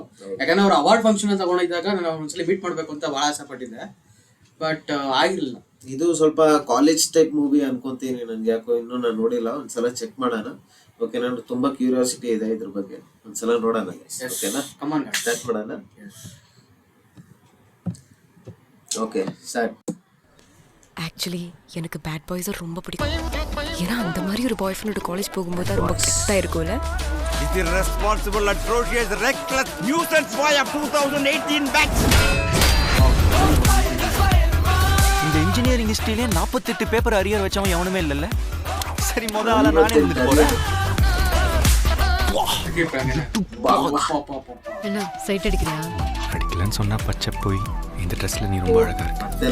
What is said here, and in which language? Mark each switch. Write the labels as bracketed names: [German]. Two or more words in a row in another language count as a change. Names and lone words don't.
[Kannada] ಯಾಕಂದ್ರೆ ಅವ್ರು [English] award function [Kannada] ತಗೊಂಡಿದ್ದಾಗ ನಾನು ಒಂದ್ಸಲಿ ಮೀಟ್ ಮಾಡ್ಬೇಕು ಅಂತ ಬಹಳ ಆಸೆ ಪಟ್ಟಿದ್ದೆ, ಬಟ್ ಆಗಿರ್ಲಿಲ್ಲ. ಇದು ಸ್ವಲ್ಪ [English] college type movie [Kannada] ಅನ್ಕೊಂತೀನಿ. ನನ್ಗೆ ಯಾಕೋ ಇನ್ನೂ ನಾನು ನೋಡಿಲ್ಲ, ಒಂದ್ಸಲ ಚೆಕ್ ಮಾಡೋಣ. ಓಕೆ, ನಾನು ತುಂಬಾ ಕ್ಯೂರಿಯಾಸಿಟಿ ಇದೆ ಇದ್ರ ಬಗ್ಗೆ, ಒಂದ್ಸಲ ನೋಡೋಣ. ಓಕೆನಾ, ಸ್ಟಾರ್ಟ್ ಮಾಡೋಣ. [English] okay sir. [Tamil] ஆக்சுவலி எனக்கு [English] bad boys [Tamil] ரொம்ப பிடிக்கும். ஏன்னா அந்த மாதிரி ஒரு பாய் ஃப்ரெண்டோட காலேஜ் போகும்போது ரொம்ப கெத்தாக இருக்கும்ல. [English] It is responsible, atrocious, reckless nuisance boy of 2018 batch. [Tamil] இந்த [English] engineering history [Tamil] 48 [English] paper arrear [Tamil] வச்சவன் எவனுமே இல்லைல்ல. சரி, முதல் ஆளா நானே வந்துட்டு போறேன். என்ன சைட் அடிக்கிறியா? அடிக்கலன்னு சொன்னா பச்சை போய் இந்த ட்ரெஸ்ல நீ ரொம்ப அழகா இருக்க.